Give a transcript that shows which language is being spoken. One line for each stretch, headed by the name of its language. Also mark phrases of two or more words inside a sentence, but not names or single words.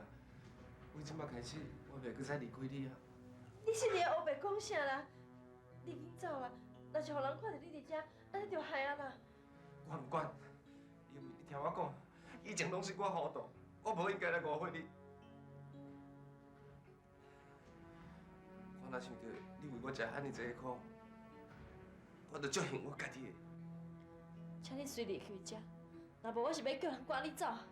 Min Nan Chinese: 为即摆开始，我袂搁再离开你啊。你是连黑白讲啥啦？你紧走啊！若是互人看到你伫遮，安尼就害啊啦！我唔管，因为你听我讲，以前拢是我糊涂，我无应该来误会你。我若想到你为我食安尼济苦，我就足恨我家己的。请你随离开遮，若无我是要叫人赶你走。